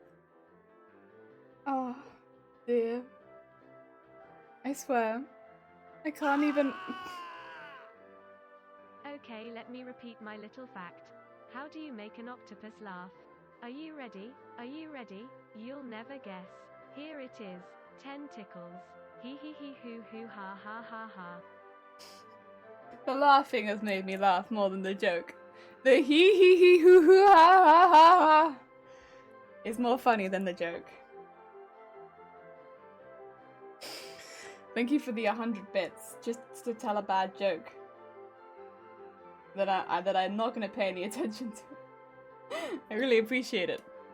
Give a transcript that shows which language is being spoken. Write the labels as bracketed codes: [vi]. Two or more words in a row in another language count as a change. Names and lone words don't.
[en] Oh, dear. I swear. I can't even... Okay, let me repeat my little fact. How do you make an octopus laugh? Are you ready? Are you ready? You'll never guess. Here it is. 10 tickles. Hee hee hee hoo hoo ha ha ha ha. The laughing has made me laugh more than the joke. The hee hee hee hoo hoo ha ha ha ha is more funny than the joke. Thank you for the 100 bits, just to tell a bad joke that I'm not going to pay any attention to. I really appreciate it.